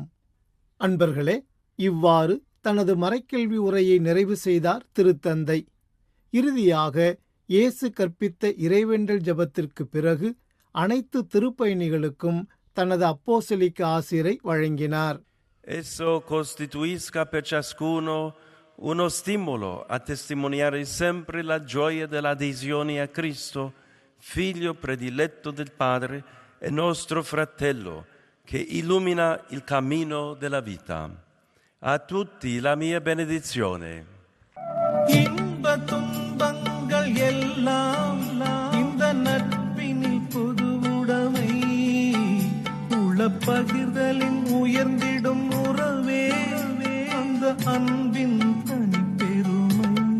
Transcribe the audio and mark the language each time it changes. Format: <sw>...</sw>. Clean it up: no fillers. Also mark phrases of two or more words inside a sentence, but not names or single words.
<ta>அன்பர்களே, இவ்வாறு தனது மறைக்கல்வி உரையை நிறைவு செய்தார் திருத்தந்தை. இறுதியாக இயேசு கற்பித்த இறைவேண்டல் ஜெபத்திற்கு பிறகு அனைத்து திருப்பயணிகளுக்கும் தனது அப்போஸ்தலிக்க ஆசிரை வழங்கினார்.</ta> <it>Esso costituisca per ciascuno uno stimolo a testimoniare sempre la gioia dell'adesione a Cristo, Figlio prediletto del Padre e nostro fratello, che illumina il cammino della vita. A tutti la mia benedizione.</it> <ta>இன்ப துன்பங்கள் எல்லாம் இந்த நட்பினில் புதுவுடைமை, உளப்பகிர்தலின் உயர்ந்திடும் உறவே அந்த அன்பின் தனிப்பெருமை.</ta>